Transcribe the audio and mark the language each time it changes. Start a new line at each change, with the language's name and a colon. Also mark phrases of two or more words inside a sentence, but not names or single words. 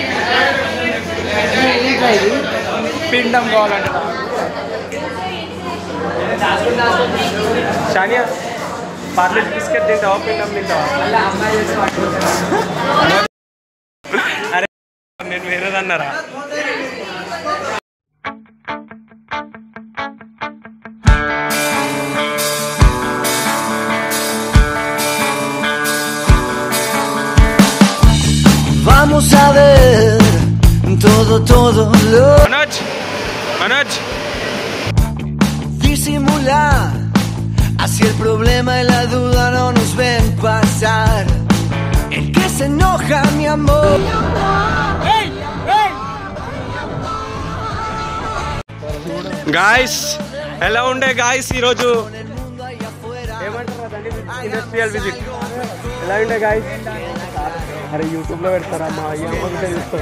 Telugu: పిండం కావాలంట. షానియా పార్లెట్ బిస్కెట్ తింటావా, పిండం తింటావా? అరే నేను వేరేదన్నారా?
Spanish: Vamos a ver todo lo Manoj disimular, así el problema y la duda no nos ven pasar. El que se enoja, mi amor.
Telugu: గాయస్ ఎలా ఉండే గాయస్ ఈరోజు?
English: industrial visit
Telugu: ఎలా ఉండే గాయస్? అరే యూట్యూబ్లో పెడతారా? మా అయ్యే చూస్తారు.